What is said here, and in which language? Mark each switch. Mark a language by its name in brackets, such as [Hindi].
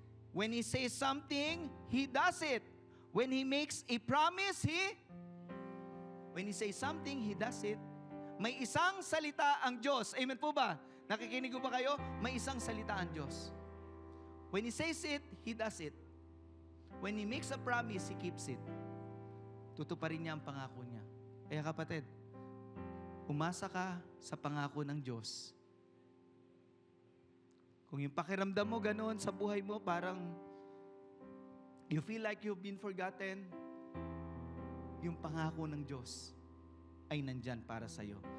[English] When He says something, He does it. When He makes a promise, when He says something, He does it. [Filipino] May isang salita ang Diyos. Amen po ba? Nakikinig ko ba kayo? May isang salita ang Diyos. [English] When He says it, He does it. When He makes a promise, He keeps it. [Filipino] Tutuparin niya ang pangako niya. Kaya kapatid, umasa ka sa pangako ng Diyos. Kung yung pakiramdam mo ganoon sa buhay mo, parang [English] you feel like you've been forgotten, [Filipino] yung pangako ng Diyos ay nandyan para sa'yo.